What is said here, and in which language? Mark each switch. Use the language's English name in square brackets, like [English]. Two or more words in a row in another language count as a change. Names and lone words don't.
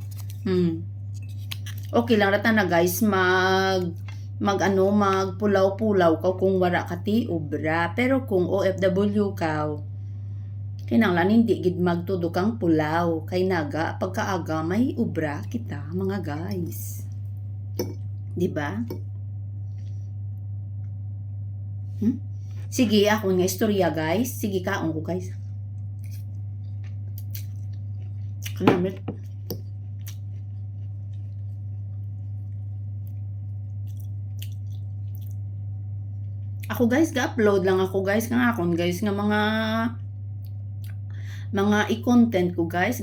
[Hiligaynon] Okay lang rata na, guys, magpulaw-pulaw ka kung wala ka ti obra. Pero kung OFW ka, kinanglan hindi gid magtudo kang pulaw. Kay naga pagkaaga may obra kita, mga guys. 'Di ba? Sige, ako nga istorya, guys. Sige, kaon ko, guys. Kanamit. Ako, guys, ga-upload lang ako, guys, nga akon, guys, nga mga i-content ko, guys.